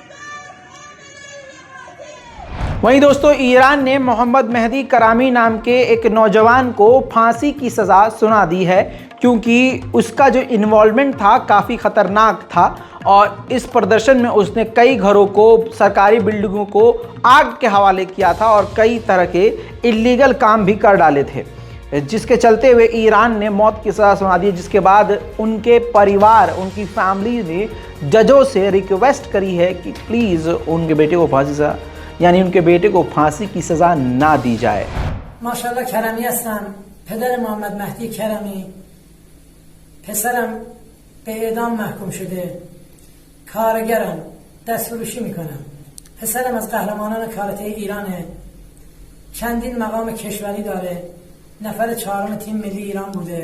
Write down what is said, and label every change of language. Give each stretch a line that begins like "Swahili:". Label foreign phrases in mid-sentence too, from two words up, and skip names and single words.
Hindi: वहीं दोस्तों ईरान ने मोहम्मद मेहदी करामी नाम के एक नौजवान को फांसी की सज़ा सुना दी है, क्योंकि उसका जो इन्वॉल्वमेंट था काफ़ी ख़तरनाक था और इस प्रदर्शन में उसने कई घरों को, सरकारी बिल्डिंगों को आग के हवाले किया था और कई तरह के इलीगल काम भी कर डाले थे, जिसके चलते हुए ईरान ने मौत की सज़ा सुना दी। जिसके बाद उनके परिवार, उनकी फैमिली ने जजों से रिक्वेस्ट करी है कि प्लीज़ उनके बेटे को फांसी सज़ा, यानी उनके बेटे को फांसी की सज़ा ना दी जाए।
Persian: माशाअल्लाह کرمی هستم. پدر محمد مهدی کرمی، پسرم به اعدام محکوم شده، کارگرم، دستفروشی میکنم. پسرم از قهرمانان کاراته ایرانه، چندین مقام کشوری داره، نفر 4 تیم ملی ایران بوده.